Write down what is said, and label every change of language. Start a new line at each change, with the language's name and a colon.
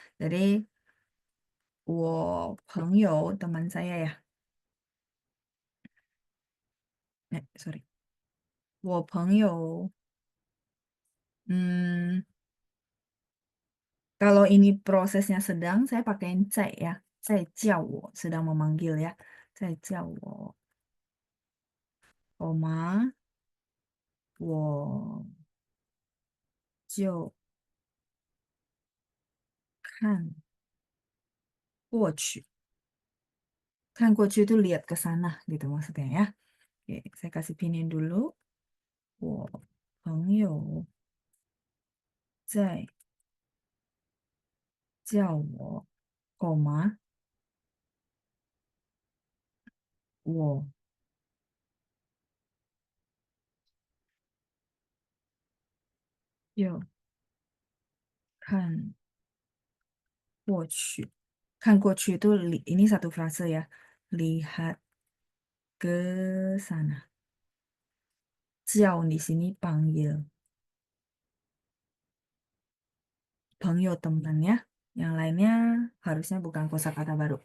Indonesian: Jadi
Chinese: 我朋友
Indonesian: teman saya ya. Sorry.
Chinese: 我朋友
Indonesian: hmm, kalau ini prosesnya sedang, saya pakaiin 在 ya.
Chinese: 在叫我
Indonesian: sedang memanggil ya.
Chinese: 在叫我 oma, 我就看过去. 看过去
Indonesian: itu lihat ke sana gitu maksudnya ya. Oke, saya kasih pinin dulu.
Chinese: 我朋友在叫我 koma 我又看过去. 看过去
Indonesian: itu ini satu frase ya. Lihat ke sana. 叫 di sini panggil. 朋友 teman ya. Yang lainnya harusnya bukan kosakata baru.